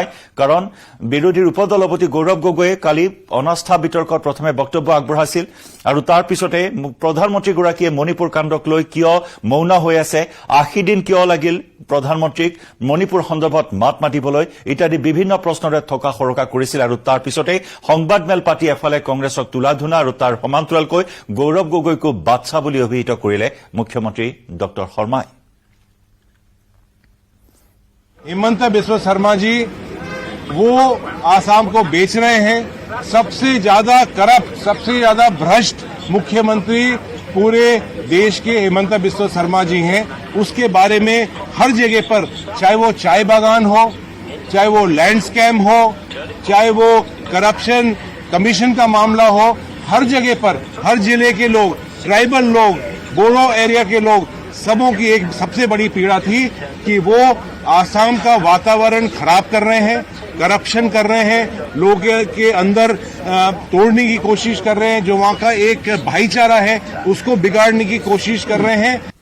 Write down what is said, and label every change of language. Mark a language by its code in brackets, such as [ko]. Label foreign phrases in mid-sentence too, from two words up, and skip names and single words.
[as] কাৰণ বিৰোধীৰ উপদলপতি গৌৰৱ গগৈয়ে কালি অনাস্থা বিতৰ্কত প্ৰথমে বক্তব্য আগবঢ়াইছিল আৰু তাৰ পিছতে প্ৰধানমন্ত্ৰীগৰাকীয়ে মণিপুৰ কাণ্ডক লৈ কিয় মৌন হৈ আছে 80 দিন কিয় লাগিল প্ৰধানমন্ত্ৰীক মণিপুৰ সন্দৰ্ভত মাত মাতিবলৈ ইত্যাদি বিভিন্ন প্ৰশ্নৰে থকা সৰকা কৰিছিল আৰু তাৰ পিছতে সংবাদমেল পাতি এফালে কংগ্ৰেছক তুলা ধুনা আৰু তাৰ সমান্তৰালকৈ গৌৰৱ গগৈকো বাচ্চা বুলি অভিহিত কৰিলে মুখ্যমন্ত্ৰী ডক্টৰ শৰ্মাই [hi] हिमंत बिस्वा शर्मा जी वो आसाम को बेच रहे हैं सबसे ज्यादा करप्ट सबसे ज्यादा भ्रष्ट मुख्यमंत्री पूरे देश के हिमंत बिस्वा शर्मा जी हैं उसके बारे में हर जगह पर चाहे वो चाय बागान हो चाहे वो [en] land scam [hi] हो चाहे वो [en] corruption commission [hi] का मामला हो हर जगह पर हर जिले के लोग ट्राइबल लोग बोडो एरिया के लोग सबों की एक सबसे बड़ी पीड़ा थी कि वो आसाम का वातावरण खराब कर रहे हैं करप्शन कर रहे हैं लोगों के अंदर तोड़ने की कोशिश कर रहे हैं जो वहां का एक भाईचारा है उसको बिगाड़ने की कोशिश कर रहे हैं